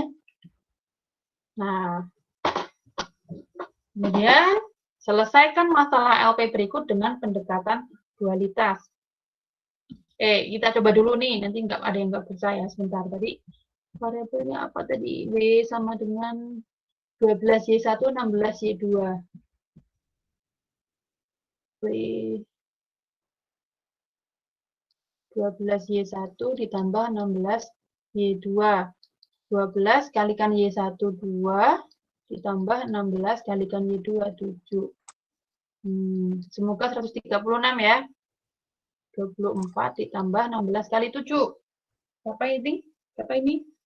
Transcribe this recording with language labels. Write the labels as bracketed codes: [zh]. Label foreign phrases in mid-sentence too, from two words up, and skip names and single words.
[id] Nah, kemudian selesaikan masalah LP berikut dengan pendekatan dualitas. Kita coba dulu nih, nanti nggak ada yang nggak percaya. Sebentar, tadi variabelnya apa tadi? W sama dengan 12Y1, 16Y2. W 12Y1 ditambah 16Y2. 12 kalikan Y1, 2. Ditambah 16 kalikan Y2, 7. Semoga 136 ya. 24 ditambah 16 kali 7. Berapa ini? Berapa ini?